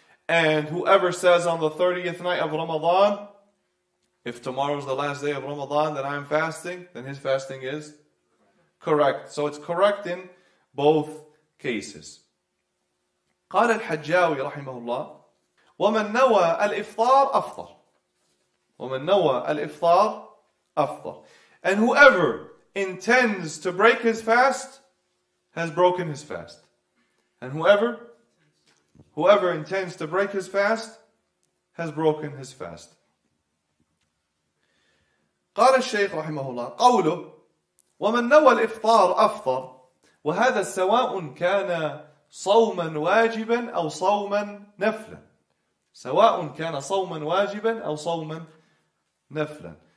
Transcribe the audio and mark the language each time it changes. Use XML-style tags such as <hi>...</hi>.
<en>And whoever says on the 30th night of Ramadan, if tomorrow is the last day of Ramadan that I'm fasting, then his fasting is correct. So it's correct in both cases.</en> <ar>قال الحجاوي رحمه الله ومن نوى الإفطار أفطر ومن نوى الإفطار أفطر.</ar> <en>And whoever intends to break his fast has broken his fast. And whoever intends to break his fast has broken his fast.</en> <ar>قال الشيخ رحمه الله قوله ومن نوى الإفطار أفطر وهذا سواء كان صوما واجبا أو صوما نفلا سواء كان صوما واجبا أو صوما نفلا.</ar>